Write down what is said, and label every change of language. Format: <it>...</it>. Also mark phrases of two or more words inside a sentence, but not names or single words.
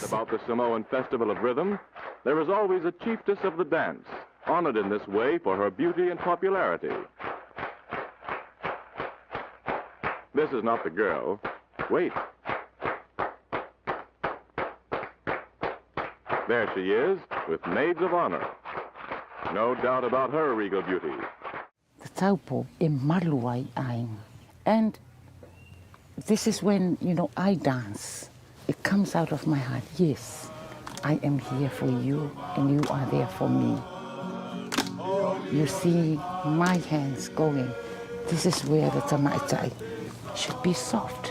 <en>About the Samoan Festival of Rhythm, there is always a chiefess of the dance, honored in this way for her beauty and popularity. This is not the girl. Wait. There she is, with maids of honor. No doubt about her regal beauty.</en> <sm>The taupo e maluai aing.</sm> <en>And this is when, I dance. It comes out of my heart. Yes, I am here for you and you are there for me. You see my hands going. This is where the tamaitai should be soft.</en>